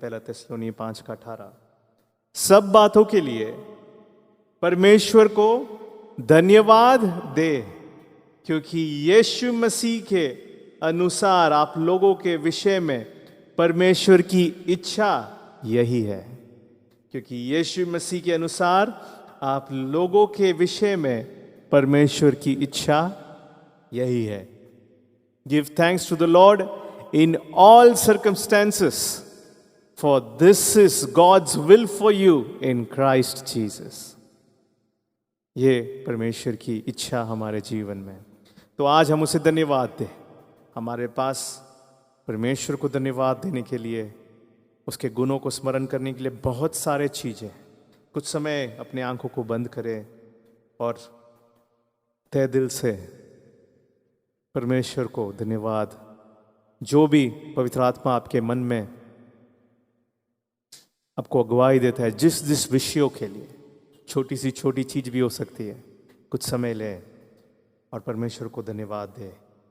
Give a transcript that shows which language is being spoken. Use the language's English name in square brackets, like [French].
[Hindi] पहला थिस्सलुनीय 5:18। सब बातों के लिए परमेश्वर को धन्यवाद दे, क्योंकि यीशु मसीह के अनुसार आप लोगों के विषय में परमेश्वर की इच्छा यही है। क्योंकि यीशु मसीह के अनुसार आप लोगों के विषय में परमेश्वर की इच्छा यही है। [English] Give thanks to the Lord in all circumstances, For this is God's will for you in Christ Jesus. [Hindi] ये परमेश्वर की इच्छा हमारे जीवन में। तो आज हम उसे धन्यवाद दें। हमारे पास परमेश्वर को धन्यवाद देने के लिए, उसके गुणों को स्मरण करने के लिए बहुत सारे चीज़ें। कुछ समय अपने आंखों को बंद करें और तहे दिल से परमेश्वर को धन्यवाद, जो भी पवित्र आत्मा आपके मन में आपको अगुवाई देता है, जिस विषयों के लिए, छोटी सी छोटी चीज़ भी हो सकती है, कुछ समय लें और परमेश्वर को धन्यवाद दे।